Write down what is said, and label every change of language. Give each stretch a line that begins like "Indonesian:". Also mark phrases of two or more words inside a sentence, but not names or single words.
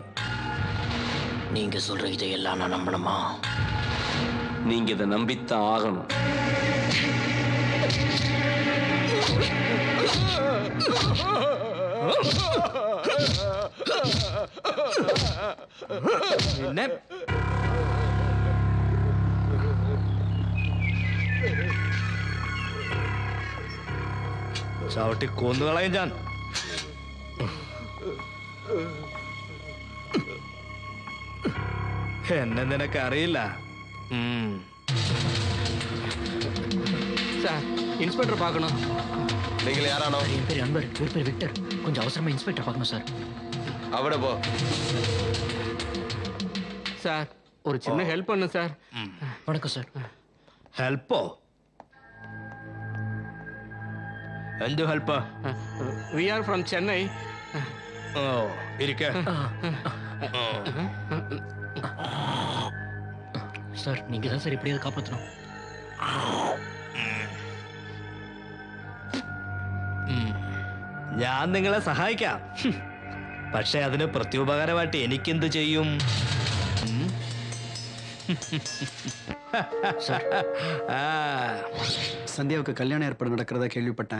Tamil: நீங்க சொல்ற இதையெல்லாம் நான் நம்பணுமா? நீங்க இதை நம்பித்தான் ஆகணும்.
Malayalam: என்ன ചവിട്ടി കൊന്നുകളയും ഞാൻ. എന്നെ നിനക്കറിയില്ല.
Tamil: சார் இன்ஸ்பெக்டர் பார்க்கணும்.
Malayalam: നിങ്ങൾ ആരാണോ?
Tamil: என் பேர் அன்பர், இவர் பேர் விக்டர். கொஞ்சம் அவசரமா இன்ஸ்பெக்டர் பார்க்கணும் சார்.
Malayalam: അവിടെ പോ.
Tamil: சார் ஒரு சின்ன ஹெல்ப் பண்ணு சார். வணக்கம் சார்.
Malayalam: ഹെൽപ്പോ? എന്ത് ഹെൽപ്പ്?
English: We are from Chennai.
Malayalam: ഓ ഇരിക്കെ.
Tamil: சார் நீங்க தான் சார் எப்படியாவது காப்பாற்றணும்.
Malayalam: ഞാൻ നിങ്ങളെ സഹായിക്കാം. പക്ഷെ അതിന് പ്രത്യുപകാരമായിട്ട് എനിക്കെന്ത് ചെയ്യും?
Tamil: சந்தியாவுக்கு கல்யாண ஏற்பாடு நடக்கிறதா கேள்விப்பட்டேன்.